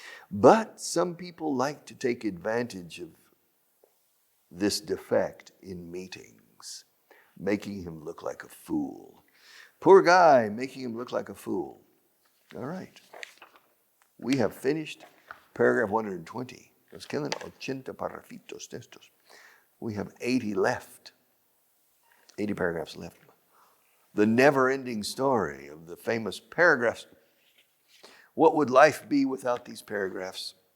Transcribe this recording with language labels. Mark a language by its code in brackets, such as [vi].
[en] But some people like to take advantage of this defect in meetings, making him look like a fool. Poor guy, making him look like a fool. All right. We have finished paragraph 120. [es] Nos quedan 80 parrafitos de estos. [en] We have 80 left. 80 paragraphs left. The never-ending story of the famous paragraphs. What would life be without these paragraphs?